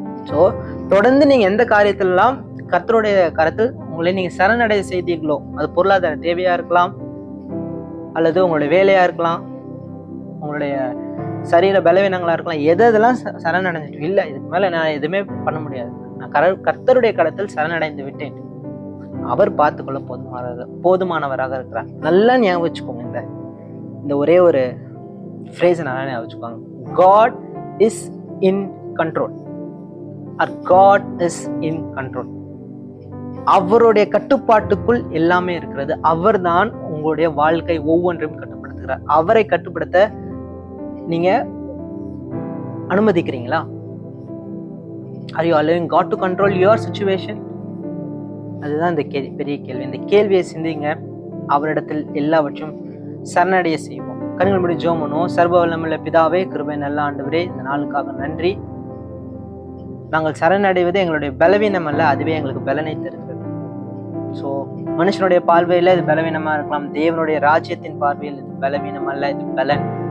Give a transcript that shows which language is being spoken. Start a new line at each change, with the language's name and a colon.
Tamil: So தொடர்ந்து நீங்க எந்த காரியத்திலெல்லாம் கர்த்தருடைய கரத்தில் உங்களை நீங்க சரணடை செய்தீர்களோ, அது பொருளாதார தேவையா இருக்கலாம், அல்லது உங்களுடைய வேலையா இருக்கலாம், உங்களுடைய சரீர பலவீனங்களா இருக்கலாம், எதெல்லாம் சரணடைஞ்சிட்டு இல்லை இதுக்கு மேல நான் எதுவுமே பண்ண முடியாது, நான் கர்த்தருடைய கரத்தில் சரணடைந்து விட்டேன், அவர் பார்த்துக்கொள்ள போதுமானவராக இருக்கிறார். நல்லா ஞாபகம் வச்சுக்கோங்க, இந்த ஒரே ஒரு ஃப்ரேஸ் நல்லா ஞாபகம் வச்சுக்கோங்க.
English: God is in control, or God is in control.
Tamil: அவருடைய கட்டுப்பாட்டுக்குள் எல்லாமே இருக்கிறது. அவர் தான் உங்களுடைய வாழ்க்கை ஒவ்வொன்றையும் கட்டுப்படுத்துகிறார். அவரை கட்டுப்படுத்த நீங்க அனுமதிக்கிறீங்களா?
English: Are you allowing God to control your situation?
Tamil: அதுதான் இந்த பெரிய கேள்வி. இந்த கேள்வியை சிந்திங்க. அவரிடத்தில் எல்லாவற்றையும் சரணடைய செய்வோம். கண்கள் மூடி ஜெபம் பண்ணுவோம். சர்வ வல்லமையுள்ள பிதாவே, கிருபை நல்ல ஆண்டவரே, இந்த நாளுக்காக நன்றி. நாங்கள் சரணடைவது எங்களுடைய பலவீனம் அல்ல, அதுவே எங்களுக்கு பலனை தருகிறது. ஸோ மனுஷனுடைய பார்வையில இது பலவீனமா இருக்கலாம், தேவனுடைய ராஜ்யத்தின் பார்வையில் இது பலவீனம் அல்ல, இது பலன்.